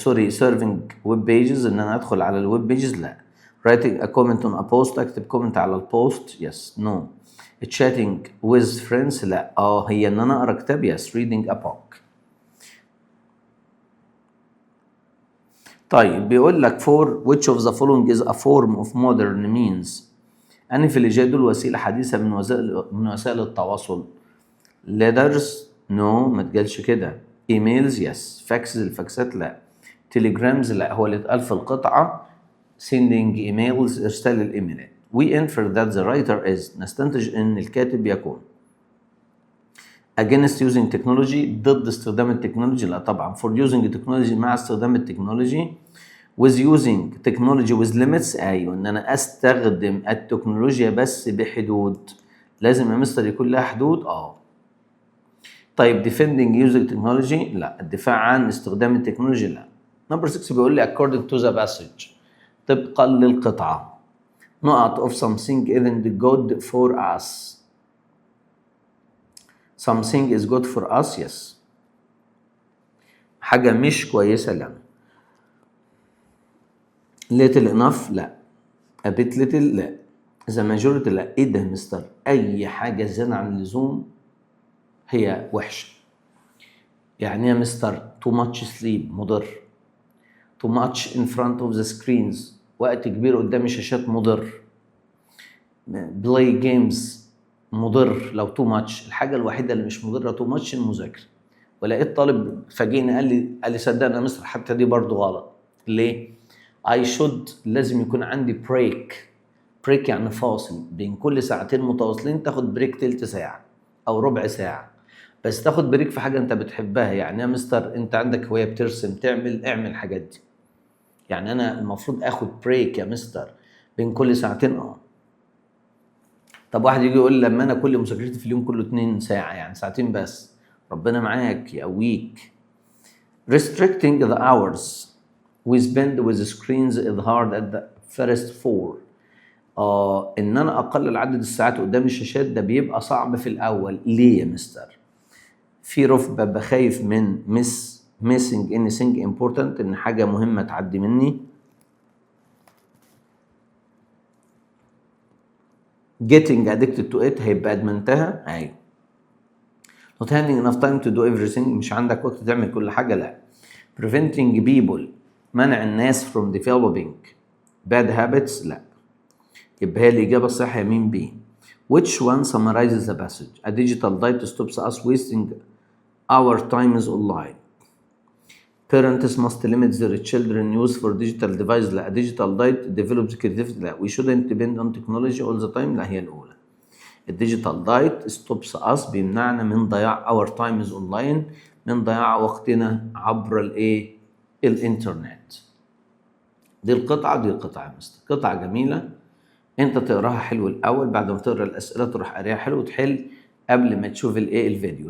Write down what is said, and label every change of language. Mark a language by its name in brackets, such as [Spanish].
[English] serving web pages [Arabic] إن أنا أدخل على الويب pages لا. [English] writing a comment on a post [Arabic] أكتب [English] comment [Arabic] على البوست [English] yes no. chatting with friends لا. [Arabic] هي إن أنا أقرأ كتاب [English] yes reading a book. طيب بيقول لك for which of the following is a form of modern means [Arabic] أنهي في اللي جاي دول وسيلة حديثة من وسائل التواصل. [English] letters no [Arabic] ما تقالش كده. [English] emails yes. faxes [Arabic] الفاكسات لا. telegrams لا هو اللي اتقال في القطعة. [English] sending emails [Arabic] إرسال الإيميلات. [English] we infer that the writer is [Arabic] نستنتج إن الكاتب يكون [English] against using technology [Arabic] ضد استخدام التكنولوجي لا طبعا. [English] for using technology [Arabic] مع استخدام التكنولوجي. [English] with using technology with limits [Arabic] أيوة إن أنا أستخدم التكنولوجيا بس بحدود. لازم يا مستر يكون لها حدود طيب [English] defending using technology [Arabic] لا. الدفاع عن استخدام التكنولوجيا لا. [English] number 6 [Arabic] بيقول لي [English] according to the passage [Arabic] طبقا للقطعة نقط [English] of something isn't good for us. something is good for us yes. [Arabic] حاجة مش كويسة لنا. [English] little enough [Arabic] لا. [English] a bit little لا. the majority لا. [Arabic] ايه ده مستر؟ اي حاجة زيادة عن اللزوم هي وحشة. يعني يا مستر [English] too much sleep [Arabic] مضر. [English] too much in front of the screens [Arabic] وقت كبير قدام الشاشات مضر. [English] play games [Arabic] مضر لو [English] too much. [Arabic] الحاجة الوحيدة اللي مش مضرة too much المذاكرة. ولقيت طالب فاجئني قال لي صدقني يا مستر حتى دي برضو غلط. ليه؟ I should لازم يكون عندي بريك يعني فاصل بين كل ساعتين متواصلين تاخد بريك تلت ساعة أو ربع ساعة بس تاخد بريك في حاجة أنت بتحبها. يعني يا مستر أنت عندك هواية بترسم اعمل الحاجات دي. يعني أنا المفروض آخد بريك يا مستر بين كل ساعتين طب واحد يجي يقول لما أنا كل مذاكرتي في اليوم كله 2 ساعة يعني ساعتين بس. ربنا معاك يقويك. [English] restricting the hours we spend with screens is hard at the first 4. [Arabic] ان انا اقلل عدد الساعات قدام الشاشات ده بيبقى صعب في الاول. ليه يا مستر؟ [English] fear of [Arabic] ببقى خايف من [English] missing anything important [Arabic] ان حاجة مهمة تعدي مني. [English] getting addicted to it [Arabic] هيبقى ادمنتها. ايوه. [English] not having enough time to do everything [Arabic] مش عندك وقت تعمل كل حاجة لا. [English] preventing people [Arabic] منع الناس [English] from developing bad habits لا. [Arabic] يبقى هي الإجابة الصحيحة مين [English] B. which one summarizes the passage. a digital diet stops us wasting our time is online. Parents must limit their children use for digital device. [Arabic] لا. [English] digital diet develops creativity. [Arabic] لا. [English] we shouldn't depend on technology all the time. [Arabic] لا، هي الأولى. الديجيتال دايت [English] stops us، [Arabic] بيمنعنا من ضياع [English] our time is online، [Arabic] من ضياع وقتنا عبر الانترنت. دي القطعة يا مستر، قطعة جميلة، انت تقراها حلو الأول، بعد ما تقرا الأسئلة تروح قاريها حلو وتحل قبل ما تشوف الفيديو.